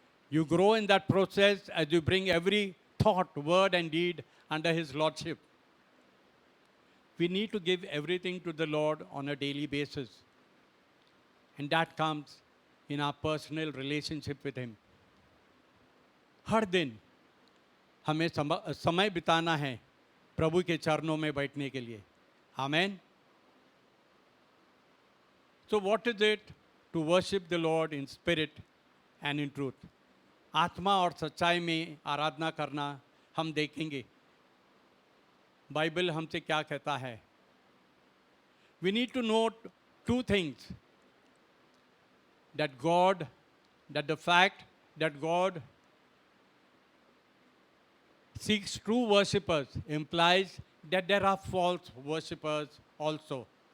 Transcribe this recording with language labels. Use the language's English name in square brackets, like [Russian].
[English] You grow in that process as you bring every thought, word, and deed under His Lordship. We need to give everything to the Lord on a daily basis. And that comes in our personal relationship with Him. [Hindi] हर दिन हमें समय बिताना है प्रभु के चरणों में बैठने के लिए. आमेन. [English] So what is it to worship the Lord in spirit and in truth? [Hindi] आत्मा और सच्चाई में आराधना करना हम देखेंगे. बाइबल हमसे क्या कहता है? [English] We need to note two things. That the fact that God seeks true worshippers implies that there are false worshippers also.